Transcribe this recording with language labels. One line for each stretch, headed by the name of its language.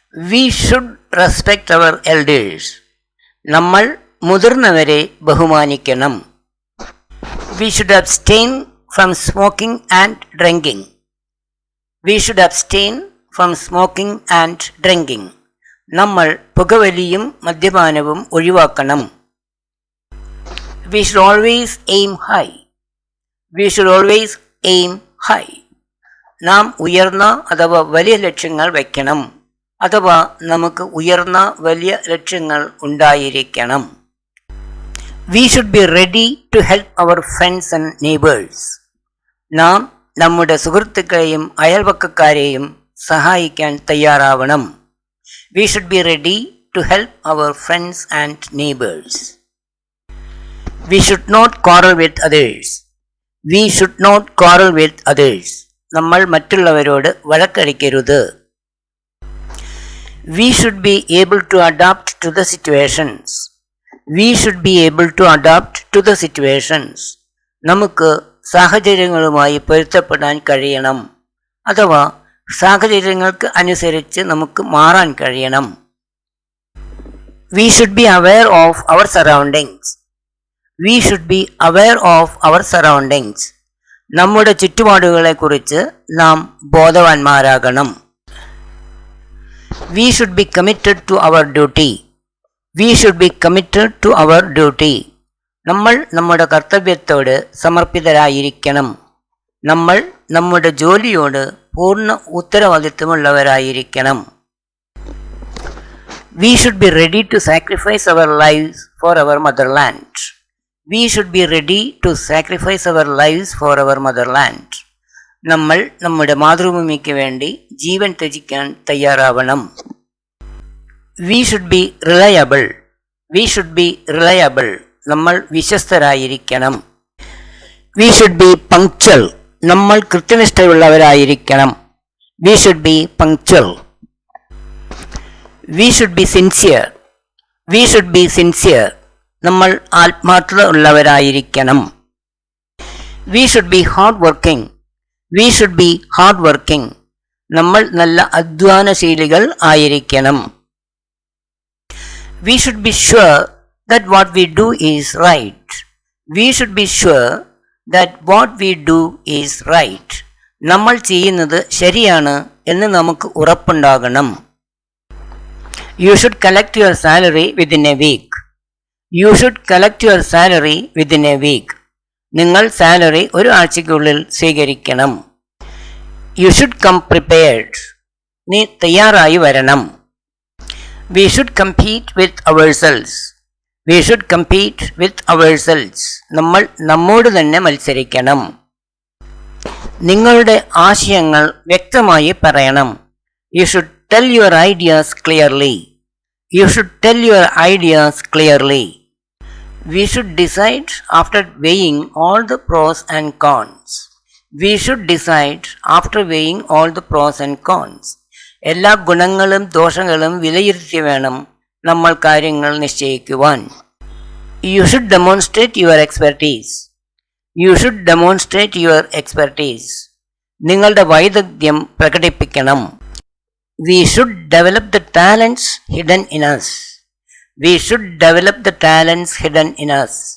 English: We should respect our elders.
Malayalam: നമ്മൾ മുതിർന്നവരെ ബഹുമാനിക്കണം.
English: We should abstain from smoking and drinking. We should abstain from smoking and drinking.
Malayalam: നമ്മൾ പുകവലിയും മദ്യപാനവും ഒഴിവാക്കണം.
English: We should always aim high. We should always aim high.
Malayalam: നാം ഉയർന്ന അഥവാ വലിയ ലക്ഷ്യങ്ങൾ വയ്ക്കണം. അഥവാ നമുക്ക് ഉയർന്ന വലിയ ലക്ഷ്യങ്ങൾ ഉണ്ടായിരിക്കണം.
English: We should be ready to help our friends and neighbors.
Malayalam: നാം നമ്മുടെ സുഹൃത്തുക്കളെയും അയൽവക്കക്കാരെയും സഹായിക്കാൻ തയ്യാറാവണം.
English: We should be ready to help our friends and neighbors. We should not quarrel with others. We should not quarrel with others.
Malayalam: നമ്മൾ മറ്റുള്ളവരോട് വഴക്കടിക്കരുത്.
English: We should be able to adapt to the situations. We should be able to adapt to the situations.
Malayalam: നമുക്ക് സാഹചര്യങ്ങളുമായി പൊരുത്തപ്പെടാൻ കഴിയണം. അഥവാ സാഹചര്യങ്ങൾക്ക് അനുസരിച്ച് നമുക്ക് മാറാൻ കഴിയണം.
English: We should be aware of our surroundings. We should be aware of our surroundings.
Malayalam: നമ്മുടെ ചുറ്റുപാടുകളെക്കുറിച്ച് നാം ബോധവാന്മാരാകണം.
English: We should be committed to our duty. We should be committed to our duty.
Malayalam: നമ്മൾ നമ്മുടെ കർത്തവ്യത്തോട് സമർപ്പിതരായിരിക്കണം. നമ്മൾ നമ്മുടെ ജോലിയോട് പൂർണ്ണ ഉത്തരവാദിത്വമുള്ളവരായിരിക്കണം.
English: We should be ready to sacrifice our lives for our motherland. We should be ready to sacrifice our lives for our motherland.
Malayalam: നമ്മൾ നമ്മുടെ മാതൃഭൂമിക്ക് വേണ്ടി ജീവൻ ത്യജിക്കാൻ തയ്യാറാവണം.
English: We should be reliable. We should be reliable.
Malayalam: നമ്മൾ വിശ്വസ്തരായിരിക്കണം.
English: We should be punctual.
Malayalam: നമ്മൾ കൃത്യനിഷ്ഠയുള്ളവരായിരിക്കണം.
English: We should be punctual. We should be sincere. We should be sincere.
Malayalam: നമ്മൾ ആത്മാർത്ഥത ഉള്ളവരായിരിക്കണം.
English: We should be hard working. We should be hard working.
Malayalam: നമ്മൾ നല്ല അധ്വാനശീലികൾ ആയിരിക്കണം.
English: We should be sure that what we do is right. We should be sure that what we do is right.
Malayalam: നമ്മൾ ചെയ്യുന്നത് ശരിയാണ് എന്ന് നമുക്ക് ഉറപ്പുണ്ടാകണം.
English: You should collect your salary within a week. You should collect your salary within a week.
Malayalam: നിങ്ങൾ salary ഒരു ആഴ്ചയ്ക്കുള്ളിൽ സ്വീകരിക്കണം.
English: You should come prepared.
Malayalam: നീ തയ്യാറായി വരണം.
English: We should compete with ourselves. We should compete with ourselves.
Malayalam: നമ്മൾ നമ്മോട് തന്നെ മത്സരിക്കണം. നിങ്ങളുടെ ആശയങ്ങൾ വ്യക്തമായി പറയണം.
English: You should tell your ideas clearly. You should tell your ideas clearly. We should decide after weighing all the pros and cons. We should decide after weighing all the pros and cons.
Malayalam: എല്ലാ ഗുണങ്ങളും ദോഷങ്ങളും വിലയിരുത്തി വേണം നമ്മൾ കാര്യങ്ങൾ നിശ്ചയിക്കുവാൻ.
English: You should demonstrate your expertise. You should demonstrate your expertise.
Malayalam: നിങ്ങളുടെ വൈദഗ്ധ്യം പ്രകടിപ്പിക്കണം.
English: We should develop the talents hidden in us. We should develop the talents hidden in us.